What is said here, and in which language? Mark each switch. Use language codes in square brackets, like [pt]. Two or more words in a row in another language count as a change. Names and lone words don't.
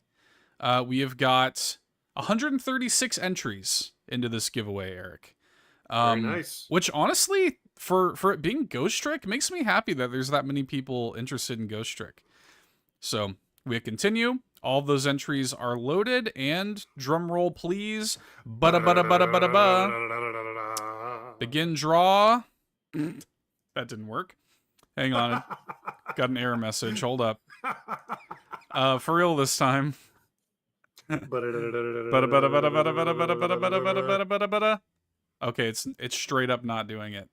[en] We have got 136 entries into this giveaway, Eric. Very nice. Which honestly, for it being Ghost Trick, makes me happy that there's that many people interested in Ghost Trick. So we continue. All of those entries are loaded, and drum roll, please. Bada bada bada bada ba. Begin draw. That didn't work. Hang on. Got an error message. Hold up. For real this time. Okay, it's straight up not doing it.